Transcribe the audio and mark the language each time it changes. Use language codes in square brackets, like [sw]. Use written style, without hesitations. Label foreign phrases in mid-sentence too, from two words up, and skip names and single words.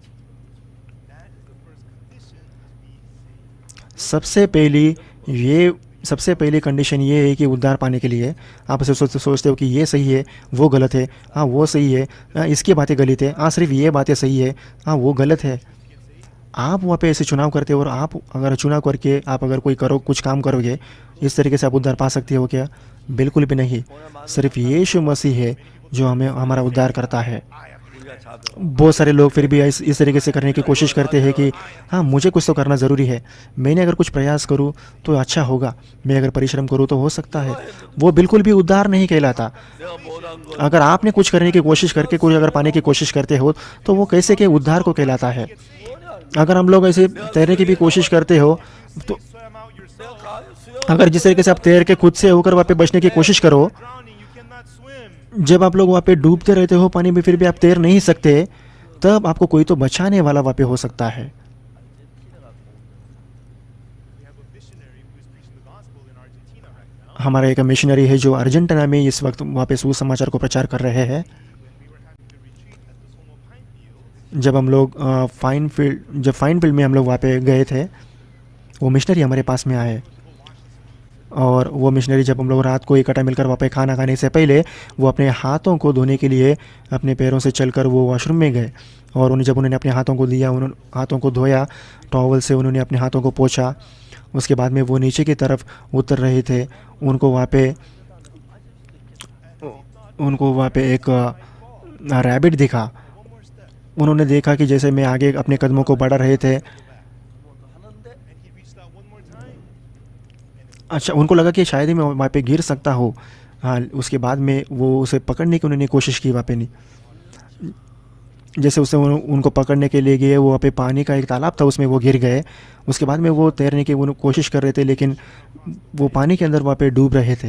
[hi] सबसे पहली ये सबसे पहली कंडीशन ये है कि उद्धार पाने के लिए आप ऐसे सोचते हो कि ये सही है, वो गलत है, हाँ वो सही है, हाँ इसकी बातें गलत है, हाँ सिर्फ ये बातें सही है, हाँ वो गलत है। आप वहाँ पे ऐसे चुनाव करते हो और आप अगर चुनाव करके आप अगर कुछ काम करोगे, इस तरीके से आप उद्धार पा सकते हो क्या? बिल्कुल भी नहीं। सिर्फ यीशु मसीह है जो हमें हमारा उद्धार करता है। [ko] 우리가 작은 [hi] बहुत सारे लोग फिर भी इस तरीके से करने की कोशिश करते हैं कि हाँ मुझे कुछ तो करना ज़रूरी है, मैंने अगर कुछ प्रयास करूँ तो अच्छा होगा, मैं अगर परिश्रम करूँ तो हो सकता है। वो बिल्कुल भी उद्धार नहीं कहलाता। [ko] 내가 못한 건 [hi] अगर आपने कुछ करने की कोशिश करके कुछ अगर पाने की कोशिश करते हो तो वो कैसे के उद्धार को कहलाता है? अगर हम लोग ऐसे तैरने की भी कोशिश करते हो तो [en] Swim out yourself. [ko] 내가 수영 [hi] अगर जिस तरीके से आप तैर के खुद से होकर वहाँ पे बचने की कोशिश करो, [en] Drowning, you cannot swim. [hi] जब आप लोग वहाँ पे डूबते रहते हो पानी में फिर भी आप तैर नहीं सकते, तब आपको कोई तो बचाने वाला वहाँ पे हो सकता है। [en] We have a missionary who is preaching the gospel in Argentina right now. [hi] हमारा एक मिशनरी है जो अर्जेंटीना में इस वक्त वहाँ पे सुसमाचार को प्रचार कर रहे हैं। [en] When we were having the retreat at the Somo Pine Field, [hi] जब हम लोग फाइन फील्ड में हम लोग वहाँ पे गए थे, वो मिशनरी हमारे पास में आए और वो मिशनरी जब हम लोग रात को इकट्ठा मिलकर वहाँ पे खाना खाने से पहले वो अपने हाथों को धोने के लिए अपने पैरों से चलकर वो वॉशरूम में गए और उन्होंने अपने हाथों को दिया, उन्होंने हाथों को धोया, टॉवल से उन्होंने अपने हाथों को पोंछा। उसके बाद में वो नीचे की तरफ उतर रहे थे। उनको वहाँ पे एक रैबिट दिखा। उन्होंने देखा कि जैसे मैं आगे अपने कदमों को बढ़ा रहे थे, [ko] 하는데 [en] and he reached out one more time. [hi] अच्छा उनको लगा कि शायद ही मैं वहाँ पे गिर सकता हूँ। हाँ, उसके बाद में वो उसे पकड़ने की उन्होंने कोशिश की वहाँ पे। नहीं, जैसे उनको पकड़ने के लिए गए, वो वहाँ पे पानी का एक तालाब था, उसमें वो गिर गए। उसके बाद में वो तैरने की कोशिश कर रहे थे, लेकिन वो पानी के अंदर वहाँ पे डूब रहे थे।